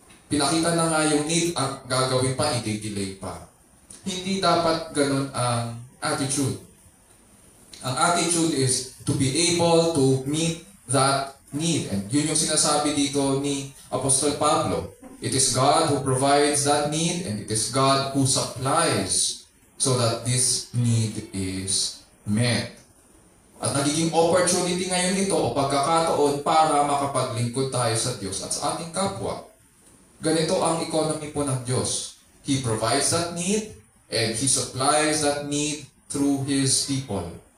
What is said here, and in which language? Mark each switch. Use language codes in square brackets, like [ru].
[tl] Pinakita na nga yung need, ang gagawin pa, i-delay pa. Hindi dapat ganun ang attitude. Ang [en] attitude is to be able to meet that need. And [tl] yun yung sinasabi dito ni Apostol Pablo. [en] It is God who provides that need, and it is God who supplies so that this need is met. [tl] At nagiging opportunity ngayon ito o pagkakataon para makapaglingkod tayo sa Diyos at sa ating kapwa. Ganito ang economy po ng Diyos. [en] He provides that need and He supplies that need through His people.